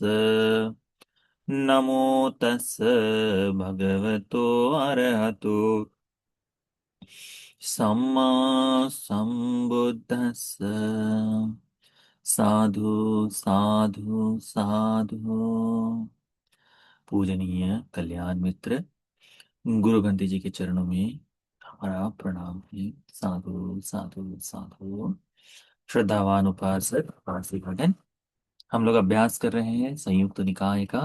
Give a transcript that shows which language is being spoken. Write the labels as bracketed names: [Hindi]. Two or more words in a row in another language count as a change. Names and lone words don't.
[Pali] नमो तस् भगवतो अरहतो सम्मा सम्बुद्धस्स। साधु साधु साधु। [Hindi] पूजनीय कल्याण मित्र, गुरु बंटी जी के चरणों में हमारा प्रणाम है। [Pali] साधु साधु साधु। [Hindi] श्रद्धावान उपासक उपासिकागण, हम लोग अभ्यास कर रहे हैं संयुक्त निकाय का।